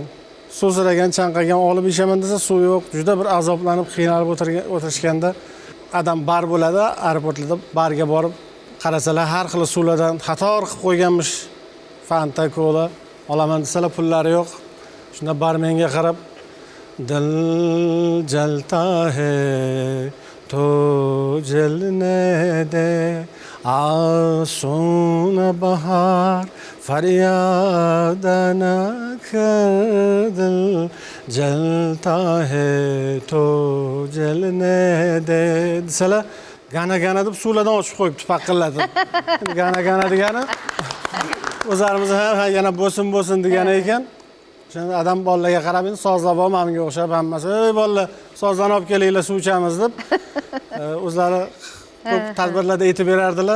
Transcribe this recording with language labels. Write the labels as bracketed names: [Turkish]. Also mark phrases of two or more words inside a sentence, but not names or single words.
[Uzbek] Suv so'ragan, chanqagan, olib ishaman desa suv yo'q, juda bir azoblanib, qiynalib o'tirishganda adam bar bo'ladi, aeroportlarda barga borib qarasalar har xil suvlardan xator qilib qo'yganmish. Fanta, kola olaman desalar pullari yo'q. Shunda barmenga qarab [Hindi] दिल जलता है तो जलने दे आँसू न बहा फ़रियाद न कर दिल जलता है तो जलने दे [Uzbek] desalar gana deb suvlardan ochib qo'yibdi paqillatib. Gana degani o'zlarimiz ham yana bo'lsin degan ekan. Shunda adam bolalarga qarab, endi sozlab menga o'xshab hammasi, "Ey bolalar, sozdan olib kelinglar, suv ichamiz" deb o'zlari ko'p tadbirlarda aytib berardilar.